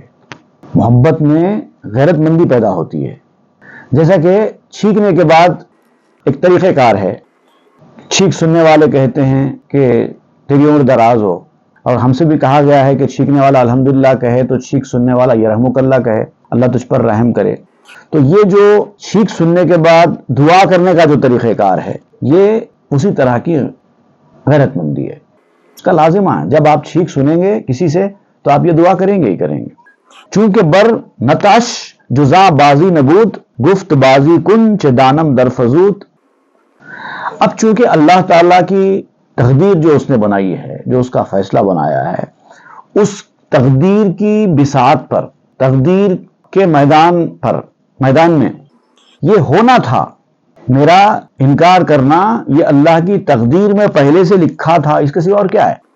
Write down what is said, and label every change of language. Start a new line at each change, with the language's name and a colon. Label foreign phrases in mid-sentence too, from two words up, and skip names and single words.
Urdu: محبت میں غیرت مندی پیدا ہوتی ہے، جیسا کہ چھینکنے کے بعد ایک طریقہ کار ہے، چھینک سننے والے کہتے ہیں کہ تیری عمر دراز ہو، اور ہم سے بھی کہا گیا ہے کہ چھینکنے والا الحمدللہ کہے تو چھینک سننے والا
Arabic: یرحمک اللہ
Urdu: کہے، اللہ تجھ پر رحم کرے۔ تو یہ جو چھینک سننے کے بعد دعا کرنے کا جو طریقہ کار ہے، یہ اسی طرح کی غیرت مندی ہے، اس کا لازمہ ہے۔ جب آپ چھینک سنیں گے کسی سے تو آپ یہ دعا کریں گے ہی کریں گے۔
Persian: چونکہ بر نتاش جزا بازی نبود، گفت بازی کن چہ دانم در فزود۔
Urdu: اب چونکہ اللہ تعالیٰ کی تقدیر جو اس نے بنائی ہے، جو اس کا فیصلہ بنایا ہے، اس تقدیر کی بساط پر، تقدیر کے میدان میں یہ ہونا تھا، میرا انکار کرنا یہ اللہ کی تقدیر میں پہلے سے لکھا تھا، اس کے سوا اور کیا ہے؟